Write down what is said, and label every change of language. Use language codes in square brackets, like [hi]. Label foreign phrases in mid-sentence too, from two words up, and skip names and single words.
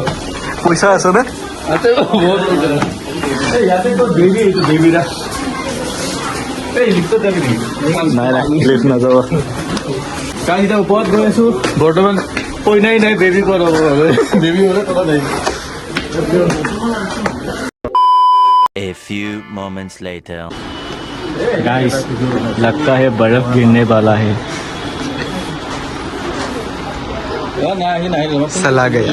[as] পইচা আছে নে আছে বহুত পইচা এই ইয়াতে তো বেবি এইটো বেবিৰা এই লিফ্টত যাবি নেকি নাই নাই লিফ্ট নাযাব গাইজ এতিয়া ওপৰত গৈ আছো বৰ্তমান পইনাই নাই বেবি ক'ত হ'ব বেবি হ'লে তলত আহিব [en] A few moments later. [hi] गाइस लगता है बर्फ गिरने वाला है चला गया